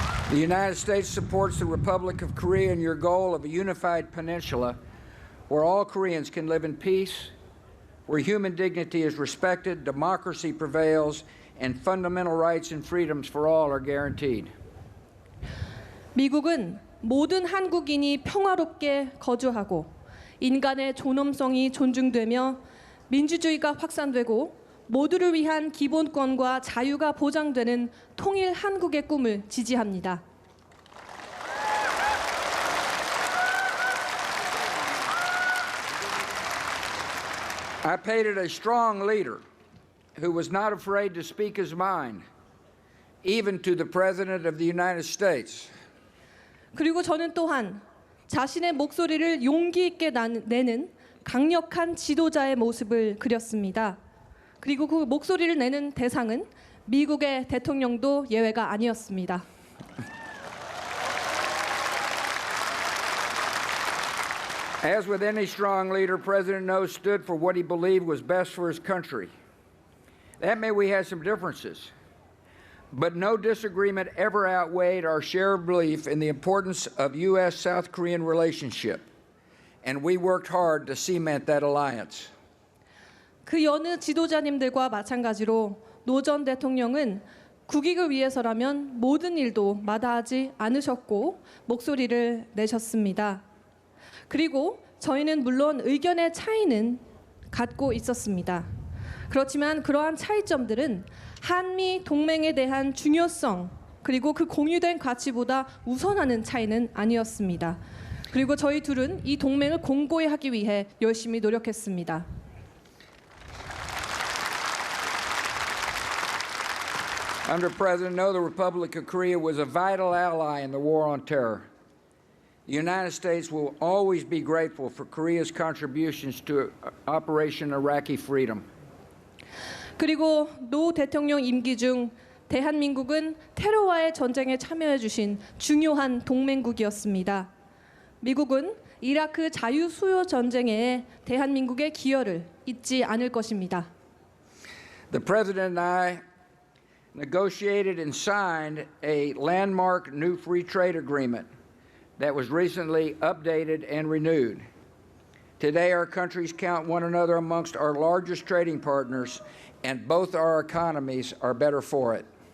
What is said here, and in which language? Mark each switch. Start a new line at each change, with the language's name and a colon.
English: The United States supports the Republic of Korea in your goal of a unified peninsula where all Koreans can live in peace, where human dignity is respected, democracy prevails, and fundamental rights and freedoms for all are guaranteed.
Korean: 미국은 모든 한국인이 평화롭게 거주하고 인간의 존엄성이 존중되며 민주주의가 확산되고 모두를 위한 기본권과 자유가 보장되는 통일 한국의 꿈을 지지합니다.
English: I painted a strong leader who was not afraid to speak his mind, even to the President of the United States.
Korean: 그리고 저는 또한 자신의 목소리를 용기 있게 내는 강력한 지도자의 모습을 그렸습니다. 그리고 그 목소리를 내는 대상은 미국의 대통령도 예외가 아니었습니다.
English: As with any strong leader, President No stood for what he believed was best for his country. That may we had some differences, but no disagreement ever outweighed our shared belief in the importance of U.S.-South Korean relationship, and we worked hard to cement that alliance.
Korean: 그 여느 지도자님들과 마찬가지로 노 전 대통령은 국익을 위해서라면 모든 일도 마다하지 않으셨고 목소리를 내셨습니다. 그리고 저희는 물론 의견의 차이는 갖고 있었습니다. 그렇지만 그러한 차이점들은 한미 동맹에 대한 중요성 그리고 그 공유된 가치보다 우선하는 차이는 아니었습니다. 그리고 저희 둘은 이 동맹을 공고히 하기 위해 열심히 노력했습니다.
English: Under President No, the Republic of Korea was a vital ally in the war on terror. The United States will always be grateful for Korea's contributions to Operation Iraqi Freedom.
Korean: 그리고 노 대통령 임기 중 대한민국은 테러와의 전쟁에 참여해 주신 중요한 동맹국이었습니다. 미국은 이라크 자유 수호 전쟁에 대한민국의 기여를 잊지 않을 것입니다.
English: The President and I negotiated and signed a landmark new free trade agreement that was recently updated and renewed. Today, our countries count one another amongst our largest trading partners, and both our economies are better for it.